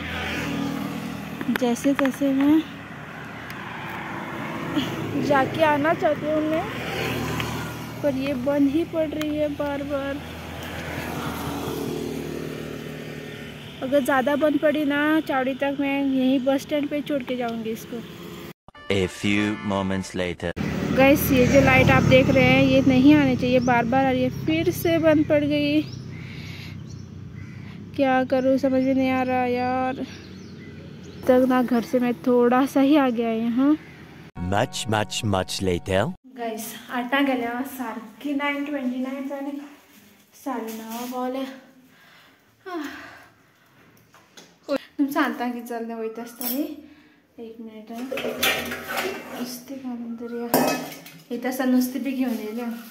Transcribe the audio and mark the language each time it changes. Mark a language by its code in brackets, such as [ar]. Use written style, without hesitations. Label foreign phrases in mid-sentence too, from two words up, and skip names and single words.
[hi] जैसे तैसे मैं जाके आना चाहती हूँ मैं, पर ये बंद ही पड़ रही है बार बार। अगर ज़्यादा बंद पड़ी ना चावड़ी तक, मैं यहीं बस स्टैंड पे छोड़ के जाऊंगी इसको। [en] A few moments later. [hi] गाइस ये जो लाइट आप देख रहे हैं ये नहीं आनी चाहिए, बार बार आ रही है, फिर से बंद पड़ गई। क्या करूँ समझ में नहीं आ रहा यार। तक ना घर से मैं थोड़ा सा ही आगे आई हूँ। [en] Much later. [kok] गाइस 8 गेल्या सारकी 9:29 जाली, 9:30 पावले। तुम सांगता की चलने वयत आसतली। एक मिनिट नुस्तें घालून तरी येता आसतना नुस्तें बी घेवन येयल्या।